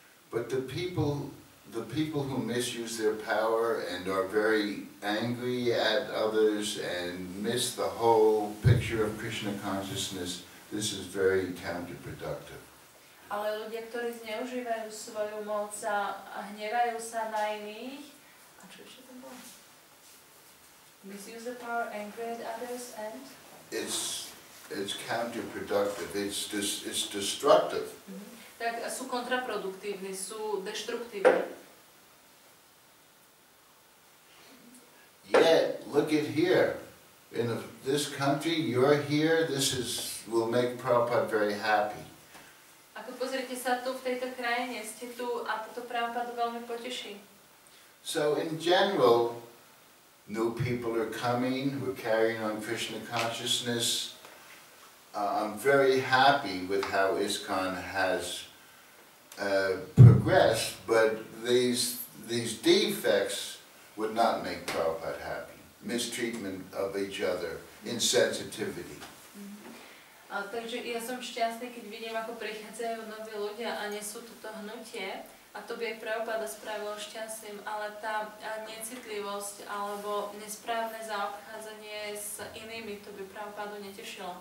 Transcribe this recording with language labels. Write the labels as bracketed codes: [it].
[en] But the people who misuse their power and are very angry at others and miss the whole picture of Krishna consciousness, this is very counterproductive. [sk] Ale ľudia, ktorí zneužívajú svoju moc a hnevajú sa na iných, a čo ešte to bolo? [en] Misuse the power, angry at others and? It's counterproductive. It's destructive. [sk] Tak sú kontraproduktívni, sú deštruktívni. [en] Yet, look at here. In this country, you're here. Will make Prabhupada very happy. [sk] Ako pozrite sa tu v tejto krajine, ste tu a toto Prabhupada veľmi poteší. [en] So in general, new people are coming. We're carrying on Krishna consciousness. I'm very happy with how ISKCON has progressed, but these defects would not make Prabhupada happy. Mistreatment of each other, insensitivity. [sk] Takže ja som šťastný, keď vidím, ako prichádzajú noví ľudia a nesú toto hnutie, a to by aj Prabhupáda spravilo šťastným, ale tá necitlivosť alebo nesprávne zaobchádzanie s inými, to by Prabhupádu netešilo.